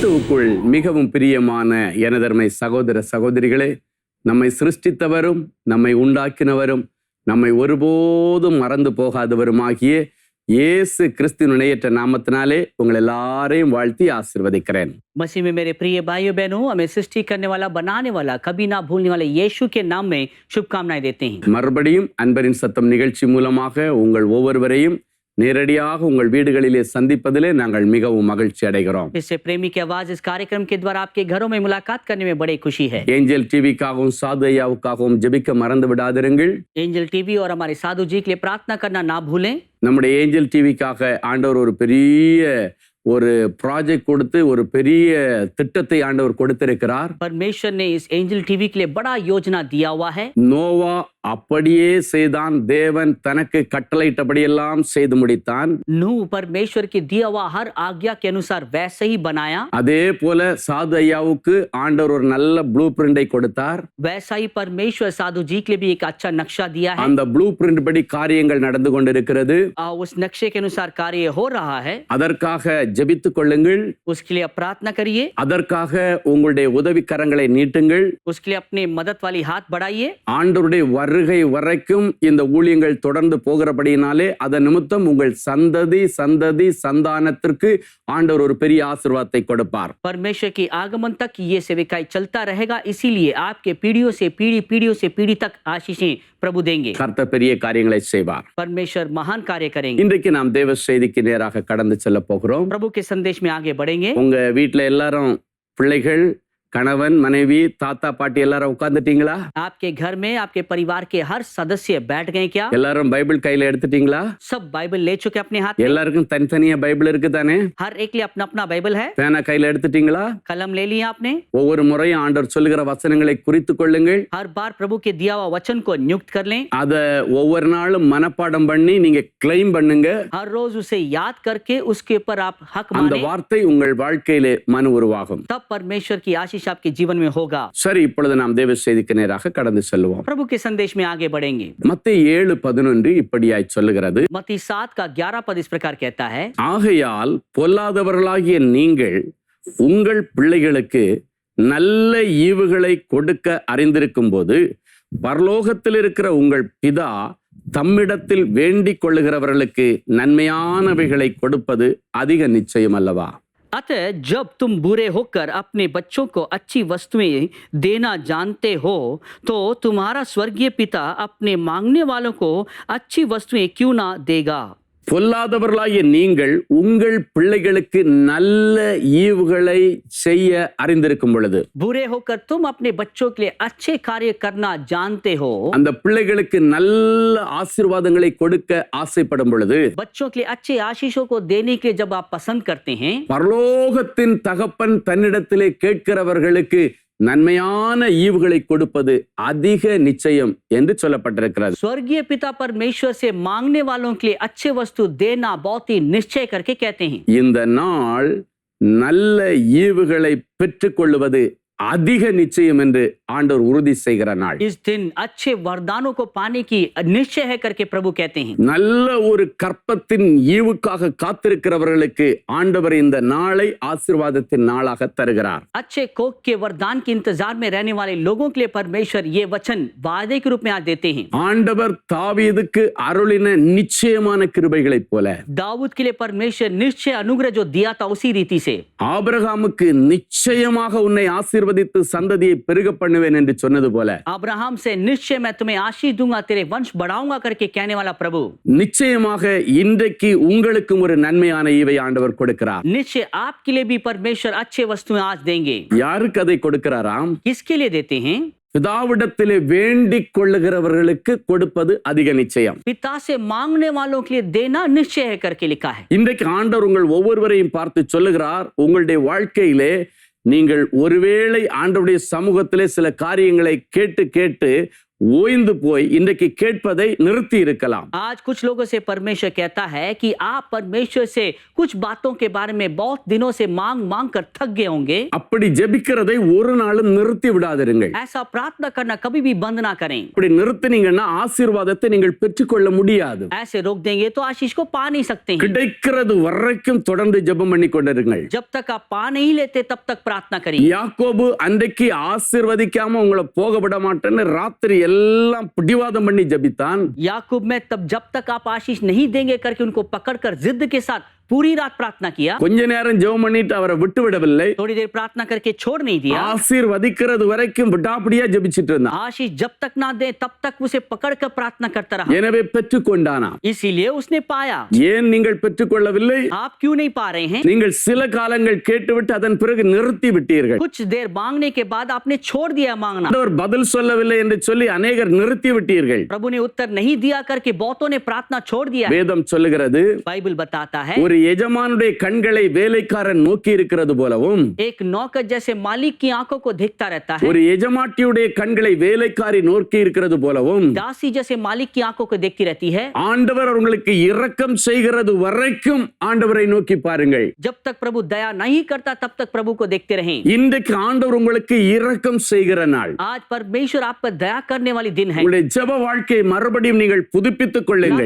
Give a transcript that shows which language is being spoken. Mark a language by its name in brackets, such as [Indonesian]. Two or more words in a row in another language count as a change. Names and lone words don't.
[Tamil] கிறிஸ்துவுக்குள் மிகவும் பிரியமான எனதருமை சகோதர சகோதரிகளே, நம்மை சிருஷ்டித்தவரும் நம்மை உண்டாக்கினவரும் நம்மை ஒருபோதும் மறந்து போகாதவருமாகிய இயேசு கிறிஸ்துவின் இணையற்ற நாமத்தினாலே உங்கள் எல்லாரையும் வாழ்த்தி ஆசீர்வதிக்கிறேன். [Hindi] मसीह में मेरे प्रिय भाइयों बहनों, हमें सृष्टि करने वाला, बनाने वाला, कभी ना भूलने वाले यीशु के नाम में शुभकामनाएं देते हैं. [Tamil] மறுபடியும் அன்பரின் சத்தம் நிகழ்ச்சி மூலமாக உங்கள் ஒவ்வொருவரையும் நேரடியாக உங்கள் வீடுகளிலே சந்திப்பதிலே நாங்கள் மிகவும் மகிழ்ச்சி அடைகிறோம். [Hindi] इससे प्रेमी की आवाज इस कार्यक्रम के द्वारा आपके घरों में मुलाकात करने में बड़ी खुशी है. [Tamil] ஏஞ்சல் டிவிக்காகவும் சாது ஐயாவுக்காகவும் ஜெபிக்க மறந்து விடாதிருங்கள். [Hindi] एंजल टीवी और हमारे साधु जी के लिए प्रार्थना करना ना भूलें. [Tamil] நம்முடைய ஏஞ்சல் டிவிக்காக ஆண்டவர் ஒரு பெரிய ஒரு ப்ராஜெக்ட் கொடுத்து ஒரு பெரிய திட்டத்தை ஆண்டவர் கொடுத்திருக்கிறார். [Hindi] परमेश्वर ने इस एंजल टीवी के लिए बड़ा योजना दिया हुआ है. [Tamil] நோவா அப்படியே செய்தான். தேவன் தனக்கு கட்டளையிட்டபடியெல்லாம் செய்து முடித்தான். [Hindi] नूह परमेश्वर की दिया हुआ हर आज्ञा के अनुसार वैसे ही बनाया. [Tamil] அதே போல சாது ஐயாவுக்கு ஆண்டவர் ஒரு நல்ல [English] blue print [Tamil] கொடுத்தார். [Hindi] वैसा ही परमेश्वर साधु जी के लिए भी एक अच्छा नक्शा दिया है. [Tamil] அந்த [English] blue print [Tamil] படி காரியங்கள் நடந்து கொண்டிருக்கிறது. [Hindi] उस नक्शे के अनुसार कार्य हो रहा है. [Tamil] அதற்காக ஜெபித்துக் கொள்ளுங்கள். [Hindi] उसके लिए प्रार्थना करिए. [Tamil] அதற்காக உங்களுடைய உதவி கரங்களை நீட்டுங்கள். [Hindi] उसके लिए अपने मदद वाली हाथ बढ़ाइए. [Tamil] ஆண்டவருடைய வருகை வரைக்கும் இந்த ஊழியங்கள் தொடர்ந்து போகிறபடியினாலே அதன் நிமித்தம் உங்கள் சந்ததி சந்ததி சந்தானத்திற்கு ஆண்டவர் ஒரு பெரிய ஆசீர்வாதத்தை கொடுப்பார். [Hindi] परमेश्वर के आगमन तक ये सेविकाई चलता रहेगा, इसीलिए आपके पीढ़ियों से पीढ़ी तक आशीषें प्रभु देंगे. [Tamil] கர்த்தர் பெரிய காரியங்களை செய்வார். [Hindi] परमेश्वर महान कार्य करेंगे. [Tamil] இன்றைக்கு நாம் தேவ செய்திக்கு நேராக கடந்து செல்ல போகிறோம். [Hindi] प्रभु के संदेश में आगे बढ़ेंगे. [Tamil] உங்க வீட்டுல எல்லாரும் பிள்ளைகள், கணவன், மனைவி, தாத்தா, பாட்டி எல்லாரும் உட்கார்ந்துட்டீங்களா? [Hindi] आपके घर में आपके परिवार के हर सदस्य बैठ गए क्या? [Tamil] எல்லாரும் பைபிள் கையில எடுத்துட்டீங்களா? [Hindi] सब बाइबल ले चुके अपने हाथ में? [Tamil] எல்லாருக்கும் தனித்தனியா பைபிள் இருக்குதானே? [Hindi] हर एक लिए अपना अपना बाइबल है? [Tamil] பேனா கையில எடுத்துட்டீங்களா? [Hindi] कलम ले लिया आपने? [Tamil] ஒவ்வொரு முறையும் ஆண்டவர் சொல்லுகிற வசனங்களை குறித்துக் கொள்ளுங்கள். [Hindi] हर बार प्रभु के दिया हुआ वचन को नियुक्त कर लें. [Tamil] அத ஒவ்வொரு நாளும் மனப்பாடம் பண்ணி நீங்க கிளைம் பண்ணுங்க. [Hindi] हर रोज उसे याद करके उसके ऊपर आप हक [Tamil] அந்த [Hindi] माने. [Tamil] வார்த்தை உங்கள் வாழ்க்கையிலே மனு உருவாகும். [Hindi] तब परमेश्वर की आशीष आपके जीवन में होगा. [Tamil] சரி, இப்பொழுது நாம் தேவ செய்திக்கு நேராக கடந்து செல்வோம். [Hindi] प्रभु के संदेश में आगे बढ़ेंगे. [Tamil] மத்தேயு 7:11 இப்படியாய் சொல்லுகிறது. [Hindi] मत्ती 7 का 11 पद इस प्रकार कहता है, [Tamil] ஆகையால் பொல்லாதவர்களாகிய நீங்கள் உங்கள் பிள்ளைகளுக்கு நல்ல ஈவுகளை கொடுக்க அறிந்திருக்கும் போது பரலோகத்தில் இருக்கிற உங்கள் பிதா தம்மிடத்தில் வேண்டிக் கொள்ளுகிறவர்களுக்கு நன்மையானவைகளை கொடுப்பது அதிக நிச்சயம் அல்லவா? [Hindi] अतः जब तुम बुरे होकर अपने बच्चों को अच्छी वस्तुएं देना जानते हो, तो तुम्हारा स्वर्गीय पिता अपने मांगने वालों को अच्छी वस्तुएं क्यों ना देगा. [Tamil] பொல்லாதவர்களாகிய நீங்கள் உங்கள் பிள்ளைகளுக்கு நல்ல ஈவுகளை செய்ய அறிந்திருக்கும் பொழுது, [Hindi] बुरे होकर तुम अपने बच्चों के लिए अच्छे कार्य करना जानते हो, [Tamil] அந்த பிள்ளைகளுக்கு நல்ல ஆசீர்வாதங்களை கொடுக்க ஆசைப்படும் பொழுது, [Hindi] बच्चों के लिए अच्छे आशीषों को देने के लिए जब आप पसंद करते हैं, [Tamil] பரலோகத்தின் தகப்பன் தன்னிடத்திலே கேட்கிறவர்களுக்கு நன்மையான ஈவுகளை கொடுப்பது அதிக நிச்சயம் என்று சொல்லப்பட்டிருக்கிறது. [Hindi] स्वर्गीय पिता परमेश्वर से मांगने वालों के लिए अच्छे वस्तु देना बहुत ही निश्चय करके कहते हैं. [Tamil] இந்த நாள் நல்ல ஈவுகளை பெற்றுக்கொள்வது அதிக நிச்சயம் என்று ஆண்டவர் உறுதி செய்கிற நாள். [Hindi] इस दिन अच्छे वरदानों को पाने की निश्चय है करके प्रभु कहते हैं. [Tamil] நல்ல ஒரு கற்பத்தின் ஈவுக்காக காத்திருக்கிறவர்களுக்கு ஆண்டவர் இந்த நாளை ஆசீர்வாதத்தின் நாளாக தருகிறார். [Hindi] अच्छे कोख के वरदान के इंतजार में रहने वाले लोगों के लिए परमेश्वर ये वचन वादे के रूप में आज देते हैं. [Tamil] ஆண்டவர் தாவீதுக்கு அருளின நிச்சயமான கிருபைகளைப் போல [Hindi] दाऊद के लिए परमेश्वर निश्चय अनुग्रह जो दिया था उसी रीति से [Tamil] ஆபிரகாமுக்கு நிச்சயமாக உன்னை ஆசீர்வதித்து சந்ததியை பெருக பண்ணுவேன் என்று சொன்னது போல [Hindi] अब्राहम से निश्चय मैं तुम्हें आशीष दूंगा, तेरे वंश बढ़ाऊंगा करके कहने वाला प्रभु [Tamil] நிச்சயமாக இன்றைக்கு உங்களுக்கும் ஒரு நன்மையான ஈவை ஆண்டவர் கொடுக்கிறார். [Hindi] निश्चय आपके लिए भी परमेश्वर अच्छे वस्तुएं आज देंगे. [Tamil] யாருக்கு அதை கொடுக்கிறாராம்? [Hindi] किसके लिए देते हैं? [Tamil] பிதாவிடத்திலே வேண்டிக் கொள்ளுகிறவர்களுக்கு கொடுப்பது அதிக நிச்சயம். [Hindi] पिता से मांगने वालों के लिए देना निश्चय है करके लिखा है. [Tamil] இன்றைக்கு ஆண்டவர் உங்கள் ஒவ்வொருவரையும் பார்த்து சொல்லுகிறார், உங்களுடைய வாழ்க்கையிலே நீங்கள் ஒருவேளை ஆண்டவருடைய சமூகத்திலே சில காரியங்களை கேட்டு ஓய்ந்து போய் இன்றைக்கு கேட்பதை நிறுத்தி இருக்கலாம். [Hindi] आज कुछ लोगों से परमेश्वर कहता है कि आप परमेश्वर से कुछ बातों के बारे में बहुत दिनों से मांग मांग कर थक गए होंगे। [Tamil] அப்படி ஜெபிக்கிறதை ஒரு நாளும் நிறுத்தி விடாதிருங்கள். [Hindi] ऐसा प्रार्थना करना कभी भी बंद ना करें। [Tamil] அப்படி நிறுத்தினீங்கன்னா ஆசீர்வாதத்தை நீங்கள் பெற்றுக்கொள்ள முடியாது. [Hindi] ऐसे रोक देंगे तो आशीष को पा नहीं सकते हैं। [Tamil] கிடைக்கிறது வரைக்கும் தொடர்ந்து ஜெபம் பண்ணி கொண்டிருங்கள். [Hindi] जब तक आप पा नहीं लेते तब तक प्रार्थना करिए। [Tamil] யாக்கோபு அன்றைக்கு ஆசீர்வதிக்காம உங்களை போக விட மாட்டேன்னு ராத்திரி எல்லாம் பிடிவாதம் பண்ணி ஜெபித்தான். [Hindi] याकूब में तब जब तक आप आशीष नहीं देंगे करके उनको पकड़कर जिद के साथ पूरी रात प्रार्थना किया। [Tamil] கொஞ்ச நேரம் ஜெபம் பண்ணிட்டு அவரை விட்டு விடவில்லை. [Hindi] थोड़ी देर प्रार्थना करके छोड़ नहीं दिया। [Tamil] ஆசீர்வதிக்கிறது வரைக்கும் விடாப்பிடியா ஜெபிச்சிட்டு இருந்தான். [Hindi] आशीष जब तक ना दे तब तक उसे पकड़कर प्रार्थना करता रहा। [Tamil] எனவே பெற்றுக்கொண்டானா? [Hindi] इसीलिए उसने पाया। [Tamil] ஏன் நீங்கள் பெற்றுக்கொள்ளவில்லை? [Hindi] आप क्यों नहीं पा रहे हैं? [Tamil] நீங்கள் சில காலங்கள் கேட்டுவிட்டு அதன் பிறகு நிறுத்தி விட்டீர்கள். [Hindi] कुछ देर मांगने के बाद आपने छोड़ दिया मांगना। [Tamil] ஆண்டவர் பதில் சொல்லவில்லை என்று சொல்லி अनेகர் நிறுத்தி விட்டீர்கள். [Hindi] प्रभु ने उत्तर नहीं दिया करके बहुतों ने प्रार्थना छोड़ दिया। [Tamil] வேதம் சொல்லுகிறது, [Hindi] बाइबल बताता है [Tamil] ஒரு எஜமானுடைய கண்களை வேலைக்காரன் நோக்கி இருக்கிறது போலவும், [Hindi] एक नौकर जैसे मालिक की आंखों को देखता रहता है, [Tamil] ஒரு எஜமாட்டியுடைய கண்களை வேலைக்காரி நோக்கி இருக்கிறது போலவும், [Hindi] दासी जैसे मालिक की आंखों को देखती रहती है। [Tamil] ஆண்டவர் உங்களுக்கு இரக்கம் செய்கிறது வரைக்கும் ஆண்டவரை நோக்கி பாருங்கள். [Hindi] जब तक प्रभु दया नहीं करता तब तक प्रभु को देखते रहें। [Tamil] இன்றைக்கு ஆண்டவர் உங்களுக்கு இரக்கம் செய்கிற நாள். [Hindi] आज परमेश्वर आप पर दया करने वाली दिन है। [Tamil] உங்களுடைய ஜெப வாழ்க்கையை மறுபடியும் நீங்கள் புதுப்பித்துக் கொள்ளுங்கள்.